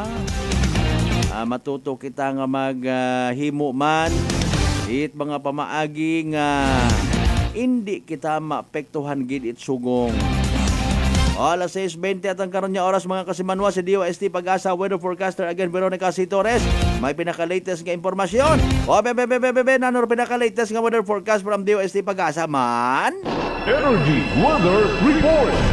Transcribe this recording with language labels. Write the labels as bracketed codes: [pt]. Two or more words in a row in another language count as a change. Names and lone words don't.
[hil] Matuto kita nga maghimo man it mga pamaagi nga hindi kita maapektuhan gid it sugong. Alas 6:20 at ang karon nya oras mga kasimanwa si DOST Pag-asa [en] Weather Forecaster [hil] again Veronica C. Torres. May pinaka-latest nga impormasyon. Nanor pinaka-latest nga [en] weather forecast [hil] from DOST Pag-asa man. [en] Energy Weather Report.